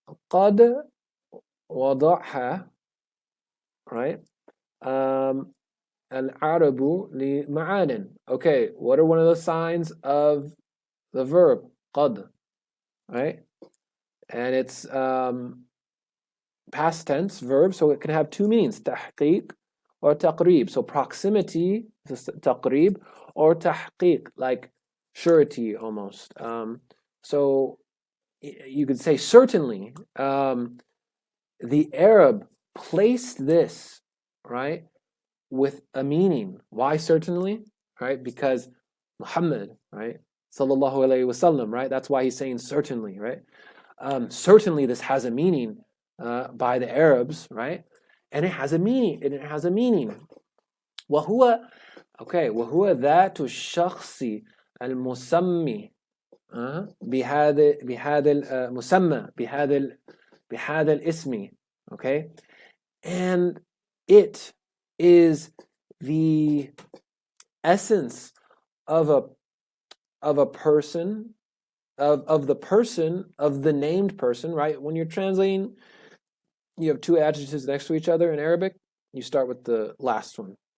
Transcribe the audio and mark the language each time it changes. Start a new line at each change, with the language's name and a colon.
Arabic: قد وضعها,
English: right?
Arabic: العرب لمعان.
English: Okay, what are one of the signs of the verb قد, right? And it's past tense verb, so it can have two meanings, تحقيق or تقريب. So proximity, تقريب, or تحقيق, like surety almost. So you could say certainly. The Arab placed this, right, with a meaning. Why certainly? Right? Because Muhammad, right? Sallallahu alayhi wasallam, right? That's why he's saying certainly, right? Certainly this has a meaning by the Arabs, right? And it has a meaning.
Arabic: وهو وهو ذات الشخص المسمي بهذا المسمى بهذا الاسم.
English: Okay, and it is the essence of a person, of the person, of the named person, right? When you're translating, you have two adjectives next to each other in Arabic, you start with the last one.